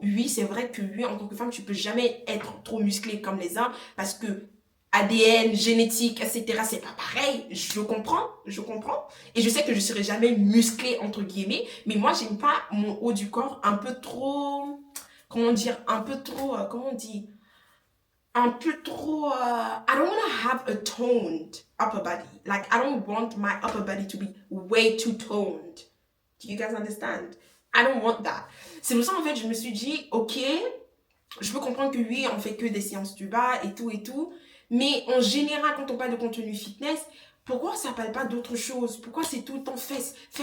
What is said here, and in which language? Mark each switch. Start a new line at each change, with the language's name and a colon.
French: Oui, c'est vrai que oui, en tant que femme, tu peux jamais être trop musclée comme les hommes, parce que ADN, génétique, etc. C'est pas pareil. Je comprends. Et je sais que je serai jamais musclée, entre guillemets. Mais moi, j'aime pas mon haut du corps un peu trop... Comment dire? Un peu trop... comment on dit? un peu trop,
English: I don't want to have a toned upper body. Like, I don't want my upper body to be way too toned. Do you guys understand? I don't want that.
French: C'est pour ça, en fait, je me suis dit, ok, je peux comprendre que oui, on fait que des séances du bas et tout. Mais en général, quand on parle de contenu fitness, pourquoi ça parle pas d'autre chose? Pourquoi c'est tout le temps fesses?